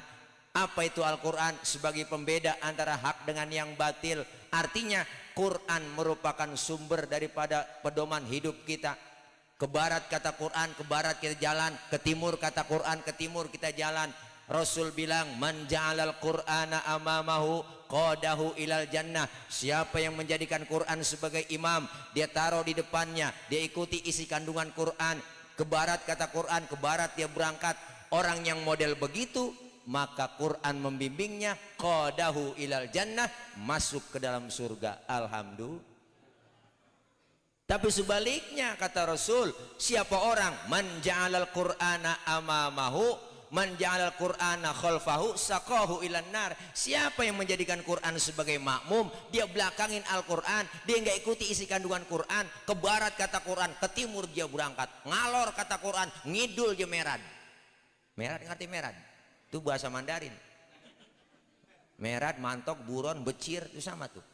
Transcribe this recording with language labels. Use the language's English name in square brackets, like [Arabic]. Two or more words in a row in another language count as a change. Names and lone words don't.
[Indonesian] Apa itu Al-Qur'an? Sebagai pembeda antara hak dengan yang batil. Artinya Quran merupakan sumber daripada pedoman hidup kita. Ke barat kata Quran, ke barat kita jalan. Ke timur kata Quran, ke timur kita jalan. Rasul bilang [Arabic] من جعل القرآن أمامه قاده إلى الجنة. [Indonesian] Siapa yang menjadikan Quran sebagai imam, dia taruh di depannya, dia ikuti isi kandungan Quran. Ke barat kata Quran, ke barat dia berangkat. Orang yang model begitu, maka Quran membimbingnya [Arabic] قاده إلى الجنة, [Indonesian] masuk ke dalam surga. Alhamdulillah. Tapi sebaliknya kata Rasul, siapa orang [Arabic] من جعل القرآن أمامه من جعل القرآن خلفه ساقه إلى النار. [Indonesian] Siapa yang menjadikan Quran sebagai makmum, dia belakangin Al-Quran, dia nggak ikuti isi kandungan Quran. Ke barat kata Quran, ke timur dia berangkat. Ngalor kata Quran, ngidul dia merad. Merad ngerti merad? Itu bahasa Mandarin. Merad, mantok, buron, becir itu sama tuh.